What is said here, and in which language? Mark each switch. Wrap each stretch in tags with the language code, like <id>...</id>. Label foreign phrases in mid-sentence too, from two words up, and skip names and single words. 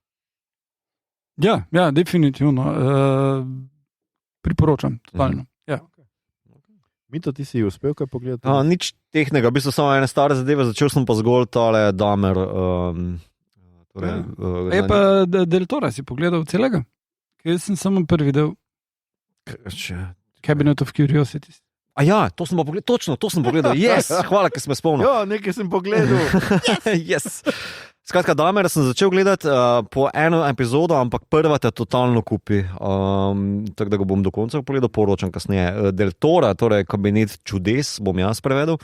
<sl>Ja, definitivno. Priporočam, totalno. Ja. Mito, ti si uspel kaj pogledati? Nič tehnega, v bistvu samo ene stare zadeve, začel sem pa zgolj tale Dahmer. Pa Del Tora si pogledal celega? Jaz sem samo prvi del. Cabinet of Curiosities. Ja, to sem pa pogledal, točno, to sem pogledal. Yes, hvala, ker si me spomnil. Ja, nekaj sem pogledal. Yes. Skratka, Dahmer sem začel gledati po eno epizodo, ampak prva te totalno kupi. Tako da ga bom do konca pogledal, poročam kasneje. Del Tora, torej Kabinet čudes, bom jaz prevedel.</sl>